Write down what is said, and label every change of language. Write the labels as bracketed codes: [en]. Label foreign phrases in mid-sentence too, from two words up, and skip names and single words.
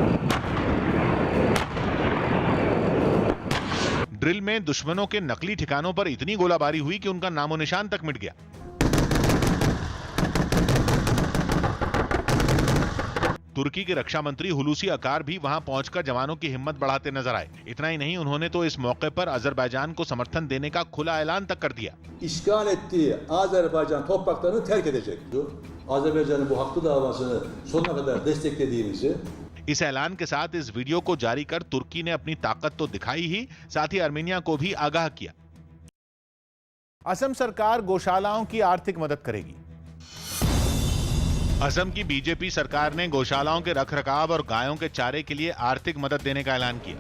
[hi] ड्रिल में दुश्मनों के नकली ठिकानों पर इतनी गोलाबारी हुई कि उनका नामो निशान तक मिट गया। तुर्की के रक्षा मंत्री हुलूसी अकार भी वहां पहुंचकर जवानों की हिम्मत बढ़ाते नजर आए। इतना ही नहीं, उन्होंने तो इस मौके पर अजरबैजान को समर्थन देने का खुला ऐलान तक कर दिया। [tr] İşgal ettiği Azerbaycan topraklarını terk edecek. Azerbaycan'ın bu haklı davasını sonuna kadar desteklediğimizi [hi] इस ऐलान के साथ इस वीडियो को जारी कर तुर्की ने अपनी ताकत तो दिखाई ही, साथ ही आर्मेनिया को भी आगाह किया। असम सरकार गौशालाओं की आर्थिक मदद करेगी। असम की बीजेपी सरकार ने गौशालाओं के रखरखाव और गायों के चारे के लिए आर्थिक मदद देने का ऐलान किया।